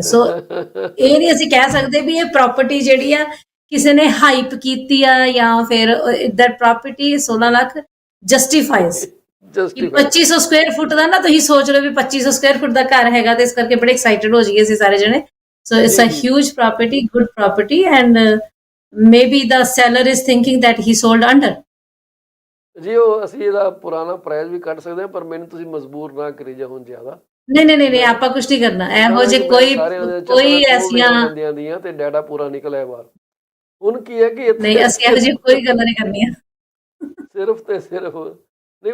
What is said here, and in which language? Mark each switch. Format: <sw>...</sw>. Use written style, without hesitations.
<pa>ਸੋ ਇਹ ਨਹੀਂ ਅਸੀਂ ਕਹਿ ਸਕਦੇ ਵੀ ਇਹ ਪ੍ਰਾਪਰਟੀ ਜਿਹੜੀ ਆ ਕਿਸੇ ਨੇ ਹਾਈਪ ਕੀਤੀ ਆ, ਜਾਂ ਫਿਰ</pa> <en>that property</en> <pa>16 ਲੱਖ ਜਸਟੀਫਾਈਜ਼ ਕਿ ਜਸਟੀਫਾਈ। 2500 ਸਕੁਅਰ ਫੁੱਟ ਦਾ ਨਾ, ਤੁਸੀਂ ਸੋਚ ਲਓ ਵੀ 2500 ਸਕੁਅਰ ਫੁੱਟ ਦਾ ਘਰ ਹੈਗਾ, ਤੇ ਇਸ ਕਰਕੇ ਬੜੇ ਐਕਸਾਈਟਡ ਹੋ ਜਾਈਏ ਅਸੀਂ ਸਾਰੇ ਜਣੇ।</pa> <en>So it's a huge property, good property, and maybe the seller is thinking that he sold under.</en> <pa>ਜੀ ਉਹ ਅਸੀਂ ਇਹਦਾ ਪੁਰਾਣਾ ਪ੍ਰਾਈਸ ਵੀ ਕੱਢ ਸਕਦੇ ਹਾਂ, ਪਰ ਮੈਨੂੰ ਤੁਸੀਂ ਮਜਬੂਰ ਨਾ ਕਰੀ ਜਾ ਹੁਣ ਜ਼ਿਆਦਾ। ਨਹੀਂ ਨਹੀਂ ਨਹੀਂ ਆਪਾਂ ਕੁਝ ਨਹੀਂ ਕਰਨਾ ਇਹੋ ਜਿਹੇ, ਕੋਈ ਐਸੀਆਂ ਬੰਦਿਆਂ ਦੀਆਂ ਤੇ ਡਾਟਾ ਪੂਰਾ ਨਿਕਲਿਆ ਬਾਹਰ। ਹੁਣ ਕੀ ਹੈ ਕਿ ਨਹੀਂ, ਅਸੀਂ ਇਹੋ ਜਿਹੀ ਕੋਈ ਗੱਲਾਂ ਨਹੀਂ ਕਰਨੀਆਂ ਸਿਰਫ ਤੇ ਸਿਰਫ ਨਹੀਂ।</pa>